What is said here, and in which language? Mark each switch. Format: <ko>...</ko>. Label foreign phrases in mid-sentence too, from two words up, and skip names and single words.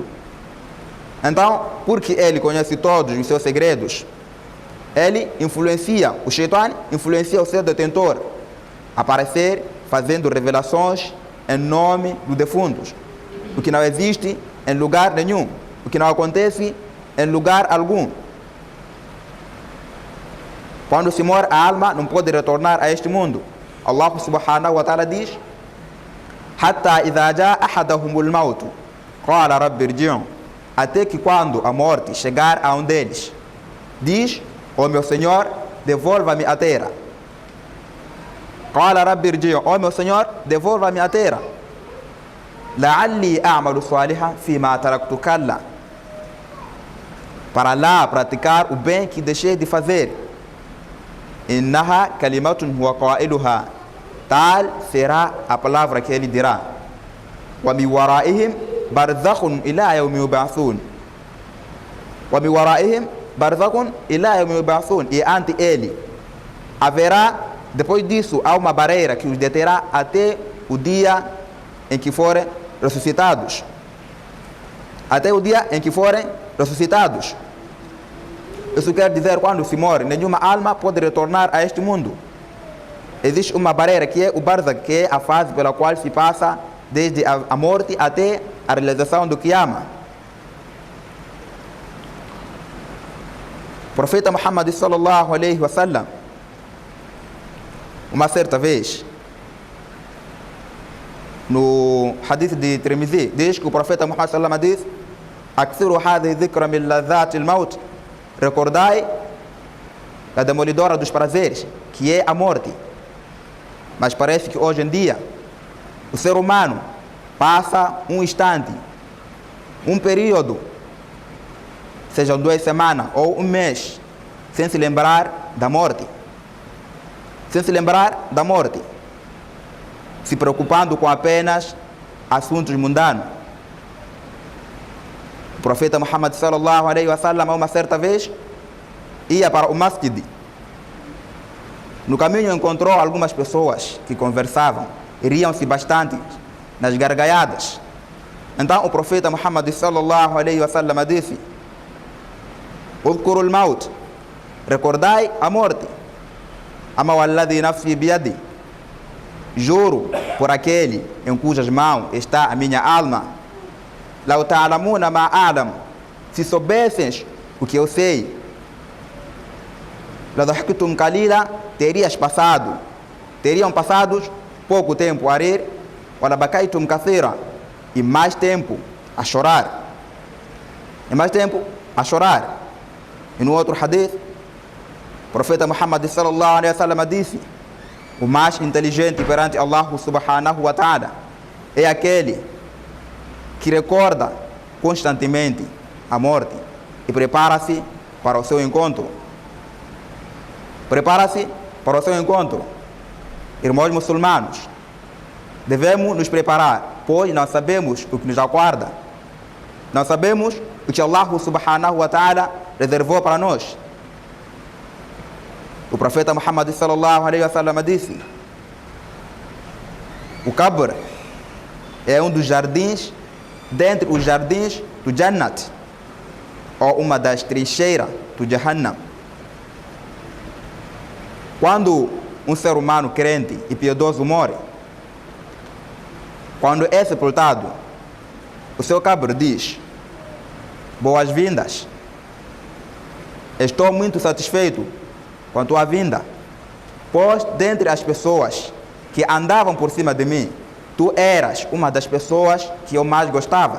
<pt>Então, porque ele conhece todos os seus segredos, ele influencia, o shaitan influencia o seu detentor a aparecer fazendo revelações em nome dos defuntos, o que não existe em lugar nenhum, o que não acontece em lugar algum. Quando se morre, a alma não pode retornar a este mundo.</pt> <ar>الله سبحانه وتعالى diz: حتى إذا جاء أحدهم الموت قال رب ارجعون,</ar> <pt>até que quando a morte chegar a um deles, diz: ó meu Senhor, devolva-me a terra.</pt> <ar>قال رب ارجعون,</ar> <pt>ó meu Senhor, devolva-me a terra.</pt> <ar>لعلي أعمل صالحا فيما تركت كلا,</ar> <pt>para lá praticar o bem que deixei de fazer.</pt> <ar>إنها كلمة هو قائلها,</ar> <pt>tal será a palavra que ele dirá.</pt> <ar>ومن ورائهم برزخ إلى يوم يبعثون, ومن ورائهم برزخ إلى يوم يبعثون,</ar> <pt>e ante ele haverá, depois disso, há uma barreira que os deterá até o dia em que forem ressuscitados. Até o dia em que forem ressuscitados. Isso quer dizer, quando se morre, nenhuma alma pode retornar a este mundo. Existe uma barreira que é o Barzakh, que é a fase pela qual se passa desde a morte até a realização do Qiyamah. O profeta</pt> <ar>Muhammad صلى الله عليه وسلم,</ar> <pt>uma certa vez, no hadith de Tirmidhi, diz que o profeta Muhammad</pt> <ar>صلى الله عليه وسلم</ar> <pt>diz:</pt> <ar>أكثروا هذه ذكر من لذة الموت,</ar> <pt>recordai a demolidora dos prazeres, que é a morte. Mas parece que hoje em dia o ser humano passa um instante, um período, sejam 2 semanas ou um mês, sem se lembrar da morte. Sem se lembrar da morte, se preocupando com apenas assuntos mundanos. O profeta</pt> <ar>Muhammad صلى الله عليه وسلم,</ar> <pt>uma certa vez, ia para o masjid. No caminho encontrou algumas pessoas que conversavam e riam-se bastante nas gargalhadas. Então o profeta</pt> <ar>Muhammad صلى الله عليه وسلم disse: اذكروا الموت,</ar> <pt>recordai a morte.</pt> <ar>أما والذي نفسي بيده,</ar> <pt>juro por aquele em cujas mãos está a minha alma.</pt> <ar>لو تعلمون ما أعلم,</ar> <pt>se soubessem o que eu sei.</pt> <ar>لضحكتم قليلا,</ar> <pt>teriam passado pouco tempo a rir.</pt> <ar>ولبكيتم كثيرا,</ar> <pt>e mais tempo a chorar. E mais tempo a chorar. E no outro hadith, o profeta Muhammad</pt> <ar>صلى الله عليه وسلم</ar> <pt>disse: o mais inteligente perante Allah</pt> <ar>سبحانه وتعالى</ar> <pt>é aquele que recorda constantemente a morte e prepara-se para o seu encontro. Prepara-se para o seu encontro. Irmãos muçulmanos, devemos nos preparar, pois não sabemos o que nos aguarda. Não sabemos o que Allah</pt> <ar>سبحانه وتعالى</ar> <pt>reservou para nós. O profeta Muhammad</pt> <ar>صلى الله عليه وسلم</ar> <pt>disse: o Qabr é um dos jardins, dentre os jardins do Jannat, ou uma das trincheiras do Jahannam. Quando um ser humano crente e piedoso morre, quando é sepultado, o seu Qabr diz: boas-vindas, estou muito satisfeito com a tua vinda, pois dentre as pessoas que andavam por cima de mim, tu eras uma das pessoas que eu mais gostava.</pt>